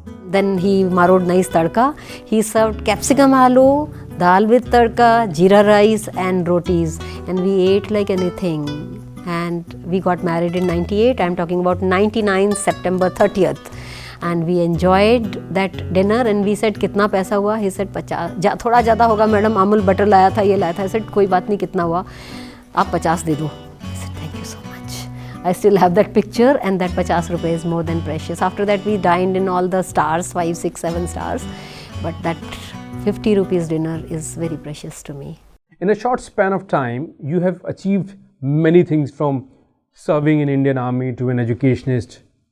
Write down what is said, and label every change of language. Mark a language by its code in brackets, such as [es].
[en] Then he marrowed nice tadka. He served capsicum aloo, dal with tadka, jeera rice and rotis, and we ate like anything. And we got married in 98. I'm talking about 99 September 30th. And we enjoyed that dinner, and we said, [hi] "कितना पैसा हुआ?" [en] He said, [hi] "50, थोड़ा ज़्यादा होगा madam, Amul butter लाया था, ये लाया था." [en] I said, [hi] "कोई बात नहीं, कितना हुआ? आप 50 दे दो." [en] I said, "Thank you so much." I still have that picture, and that 50 rupees is more than precious. After that we dined in all the stars, 5, 6, 7 stars, but that 50 rupees dinner is very precious to me. In a short span of time, you have achieved many things, from serving in Indian Army to an educationist.